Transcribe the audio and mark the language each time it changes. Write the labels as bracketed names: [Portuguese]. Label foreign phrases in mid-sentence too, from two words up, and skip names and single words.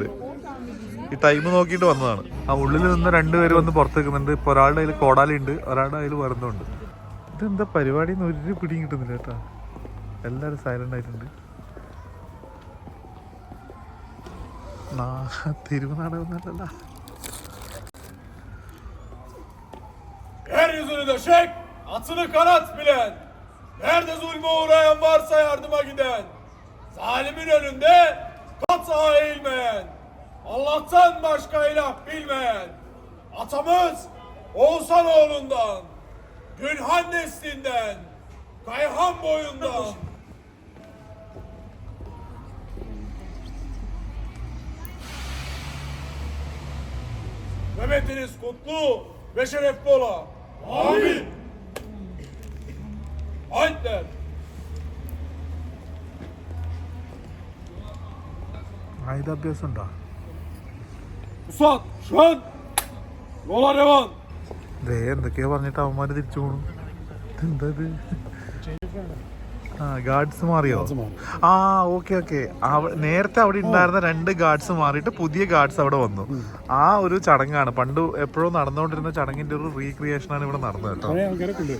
[Malayalam] ഈ ടൈം നോക്കിയിട്ട് വന്നതാണ്. ആ ഉള്ളിൽ നിന്ന് രണ്ടുപേര് വന്ന് പുറത്ത് നിൽക്കുന്നുണ്ട്. ഇപ്പോൾ ഒരാളുടെ കയ്യിൽ കോടാലി ഉണ്ട്, ഒരാളുടെ കയ്യിൽ വരുന്നുണ്ട്. ഇതെന്താ പരിപാടി എന്ന് ഒരു പിടിയും കിട്ടുന്നില്ല കേട്ടോ. എല്ലാവരും സൈലന്റ് ആയിട്ടുണ്ട്. തിരുവനാടകമൊന്നല്ലല്ലോ. [Turkish] Yeryüzünü döşek, atını kanat bilen. Nerede zulme uğrayan varsa yardıma giden. Zalimin önünde kat sağa eğilmeyen. Allah'tan başka ilah bilmeyen. Atamız Oğuzhan oğlundan, Gülhan neslinden, Kayhan boyundan. Nöbetiniz kutlu ve şerefli ola. Amin. Ayetler. [Malayalam] ആയുധാഭ്യാസം ഉണ്ടോ? [Turkish] Musat, şön. Yola devam. [Malayalam] എന്തൊക്കെയാ പറഞ്ഞിട്ട് അവന്മാര് തിരിച്ചു പോണു. എന്താ ഗാർഡ്സ് മാറിയോ? ഓക്കെ. നേരത്തെ അവിടെ ഉണ്ടായിരുന്ന 2 ഗാർഡ്സ് മാറിയിട്ട് പുതിയ ഗാർഡ്സ് അവിടെ വന്നു. ആ ഒരു ചടങ്ങാണ്. പണ്ട് എപ്പോഴും നടന്നുകൊണ്ടിരുന്ന ചടങ്ങിന്റെ ഒരു റീക്രിയേഷൻ ആണ് ഇവിടെ നടന്നത് കേട്ടോ.